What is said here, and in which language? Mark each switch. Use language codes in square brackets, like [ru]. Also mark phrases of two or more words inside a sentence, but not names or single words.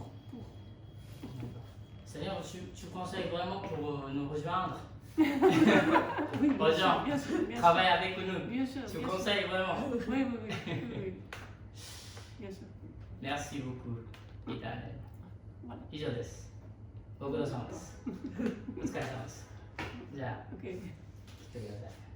[fr] C'est-à-dire, tu conseilles vraiment pour nous rejoindre? Oui, bien sûr, travaille avec nous. Bien sûr. Tu conseilles vraiment? Oui. Bien sûr. Merci beaucoup, Itane. Voilà. [ja] 以上です。ご苦労様です。お疲れ様です。じゃあ、 OK。来てください。